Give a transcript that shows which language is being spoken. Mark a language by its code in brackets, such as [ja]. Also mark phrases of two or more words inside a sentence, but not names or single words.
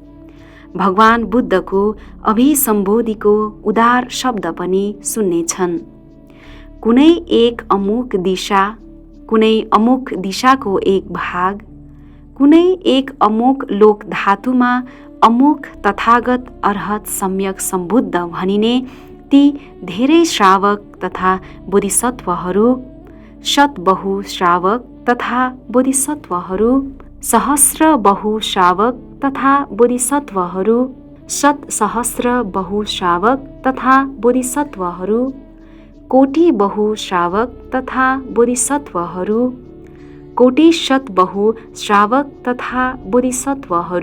[ne] भगवान बुद्धको अभिसम्बोधिको उदार शब्द पनि सुन्नेछन्। कुनै एक अमुक दिशा, कुनै अमुक दिशाको एक भाग, कुनै एक अमुक लोक धातुमा अमुक तथागत अर्हत सम्यक सम्बुद्ध भनिने ती धेरै श्रावक तथा बोधिसत्वहरू, शतबहु श्रावक तथा बोधिसत्वहरू, सहस्र बहु श्रावक तथा बोधिसत्वहरू, शतसहस्र बहु श्रावक तथा बोधिसत्वहरू, कोटि बहु श्रावक तथा बोधिसत्वहरू, कोटि शत बहु श्रावक तथा